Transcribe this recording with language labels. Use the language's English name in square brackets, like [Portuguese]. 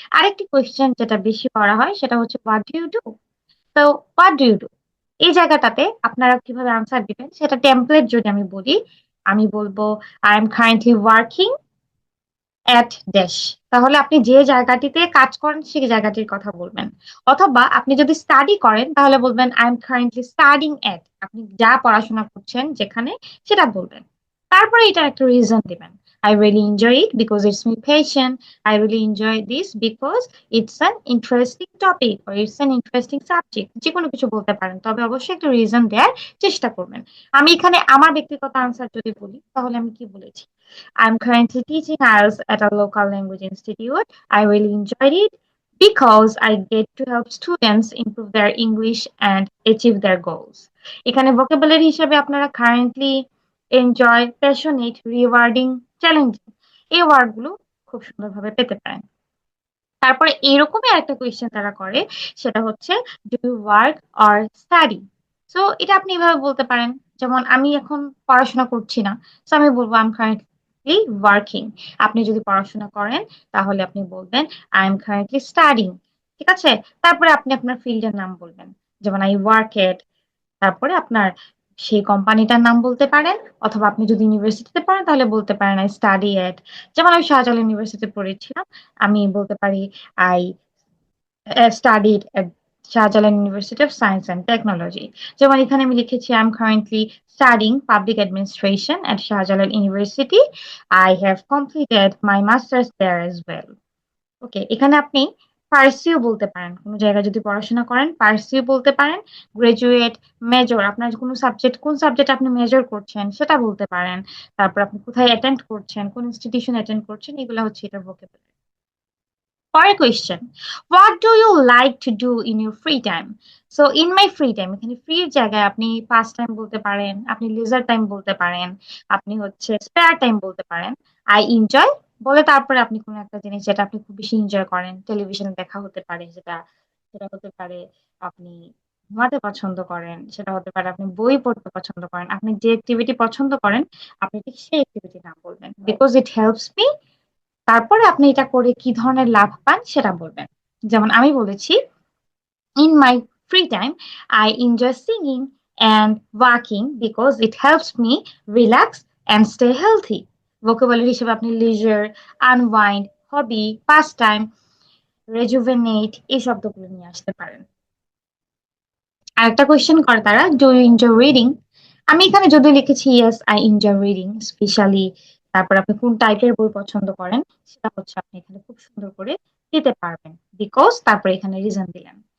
[Bangla] আরেকটি কোয়েশ্চেন যেটা বেশি করা হয় সেটা হচ্ছে [English] What do you do. [Bangla] তো হোয়াট ডু ইউ ডু, এই জায়গাটাতে আপনারা কিভাবে আনসার দিবেন সেটা টেমপ্লেট যদি আমি বলি, আমি বলবো [English] I am currently working at dash. [Bangla] তাহলে আপনি যে জায়গাটিতে কাজ করেন সেই জায়গাটির কথা বলবেন। অথবা আপনি যদি স্টাডি করেন তাহলে বলবেন [English] I am currently studying at, [Bangla] আপনি যা পড়াশোনা করছেন যেখানে সেটা বলবেন। তারপরে এটার একটা রিজন দিবেন। [English] I really enjoy it because it's my passion. I really enjoy this because it's an interesting topic or it's an interesting subject. [Bangla] যে কোনো কিছু বলতে পারেন, তবে অবশ্যই একটা রিজন দেওয়ার চেষ্টা করবেন। আমি এখানে আমার ব্যক্তিগত আনসার যদি বলি তাহলে আমি কি বলেছি, [English] I'm currently teaching IELTS at a local language institute. I really enjoyed it because I get to help students improve their English and achieve their goals. [Bangla] এখানে vocabulary হিসেবে আপনারা currently, enjoy, passionate, rewarding, challenging এই ওয়ার্ডগুলো খুব সুন্দরভাবে পেতে পারেন। তারপরে এরকমই একটা কোয়েশ্চেন তারা করে, সেটা হচ্ছে [English] Do you work or study. [Bangla] So এটা আপনি এভাবে বলতে পারেন, যেমন আমি এখন পড়াশোনা করছি না, সো আমি বলবো [English] I am currently working. [Bangla] আপনি যদি পড়াশোনা করেন তাহলে আপনি বলবেন [English] I am currently studying. [Bangla] ঠিক আছে? তারপরে আপনি আপনার ফিল্ডের নাম বলবেন, যেমন [English] I work at, [Bangla] তারপরে আপনার সেই কোম্পানিটার নাম বলতে পারেন। অথবা আপনি যদি ইউনিভার্সিটিতে পড়েন তাহলে বলতে পারেন [English] I study at, [Bangla] যেমন আমি শাহজালাল ইউনিভার্সিটিতে পড়েছিলাম, আমি বলতে পারি [English] I studied at Shahjalan University of Science and Technology. [Bangla] যেমন এখানে আমি লিখেছি [English] I am currently studying public administration at Shahjalan University. I have completed my master's there as well. [Bangla] ওকে, এখানে আপনি পার্সিও বলতে পারেন, কোনো জায়গায় যদি পড়াশোনা করেন পার্সিও বলতে পারেন। গ্রাজুয়েট, মেজর, আপনার কোনো সাবজেক্ট, কোন সাবজেক্ট আপনি মেজর করছেন সেটা বলতে পারেন। তারপর আপনি কোথায় অ্যাটেন্ড করছেন, কোন ইনস্টিটিউশন অ্যাটেন্ড করছেন, এগুলো হচ্ছে এটার ভোকাবুলারি। পরের question, [English] What do you like to do in your free time. So in my free time, [Bangla] এখানে ফ্রি জায়গায় আপনি পাস টাইম বলতে পারেন, আপনি লিজার টাইম বলতে পারেন, আপনি হচ্ছে স্পেয়ার টাইম বলতে পারেন। আই এনজয় বলে তারপরে আপনি কোনো একটা জিনিস যেটা আপনি খুব বেশি এনজয় করেন, টেলিভিশনে দেখা হতে পারে, যেটা সেটা হতে পারে আপনি ঘুমাতে পছন্দ করেন, সেটা হতে পারে আপনি বই পড়তে পছন্দ করেন, আপনি যে অ্যাক্টিভিটি পছন্দ করেন আপনি ঠিক সেই অ্যাক্টিভিটি নাম বলবেন। [English] because it helps me, [Bangla] তারপরে আপনি এটা করে কি ধরনের লাভ পান সেটা বলবেন। যেমন আমি বলেছি [English] in my free time I enjoy singing and walking because it helps me relax and stay healthy. [Bangla] vocabulary হিসেবে আপনি leisure, unwind, hobby, pastime, rejuvenate এই শব্দগুলো নিয়ে আসতে পারেন। আরেকটা কোয়েশ্চেন করে তারা, [English] Do you enjoy reading. [Bangla] আমি এখানে যদি লিখেছি [English] yes I enjoy reading specially, [Bangla] তারপর আপনি কোন টাইপের বই পছন্দ করেন সেটা হচ্ছে আপনি এখানে খুব সুন্দর করে দিতে পারবেন, বিকজ তারপরে এখানে রিজন দিলেন।